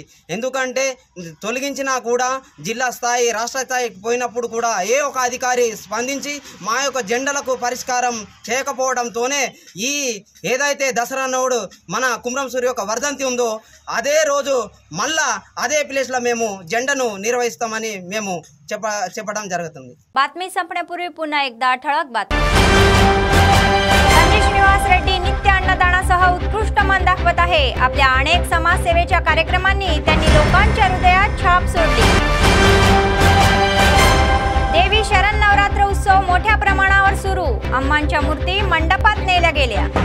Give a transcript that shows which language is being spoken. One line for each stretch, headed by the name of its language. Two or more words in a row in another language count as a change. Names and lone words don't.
Telugu: ఎందుకంటే తొలగించినా కూడా జిల్లా స్థాయి రాష్ట్ర స్థాయికి పోయినప్పుడు కూడా ఏ ఒక అధికారి స్పందించి మా యొక్క జెండాలకు పరిష్కారం చేయకపోవడంతోనే ఈ ఏదైతే దసరా నాడు మన కుమరంసూరు యొక్క వర్ధంతి ఉందో అదే రోజు మళ్ళా అదే ప్లేస్లో మేము జెండాను నిర్వహిస్తామని మేము చెప్పడం జరుగుతుంది।
Marathi: बातमी संपण्यापूर्वी पुन्हा एकदा ठळक बातमी। संजय श्रीनिवास रेड्डी नित्य अन्नदानासह उत्कृष्ट मन दाखवत आहे। आपल्या अनेक समाजसेवेच्या कार्यक्रमांनी त्यांनी लोकांच्या हृदयात छाप सोडली। देवी शरण नवरात्र उत्सव मोठ्या प्रमाणावर सुरू, अम्मांच्या मूर्ती मंडपात नेल्या गेल्या।